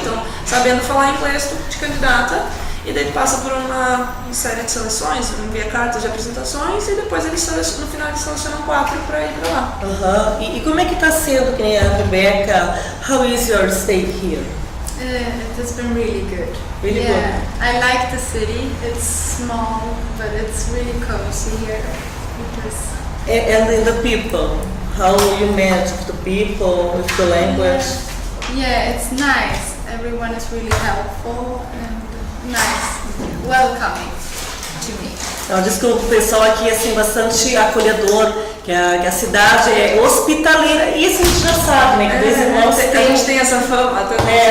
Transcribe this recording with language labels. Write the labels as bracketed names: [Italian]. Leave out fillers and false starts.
[Portuguese] Então, sabendo falar inglês, tu te candidata e daí tu passa por uma série de seleções, envia cartas de apresentações e depois no final eles selecionam 4 para ir para lá. E como é que está sendo, que nem a Rebeca, [English] how is your stay here? It has been really good. Really good. I like the city. It's small, but it's really cozy here. And in the people, how you manage with the people, with the language? Yeah, it's nice. Everyone is really helpful and nice, welcoming to me. [Portuguese] Ela diz que o pessoal aqui é assim, bastante acolhedor, que a cidade é hospitaleira. E isso a gente já sabe, né? Que dois irmãos a gente tem essa fama, até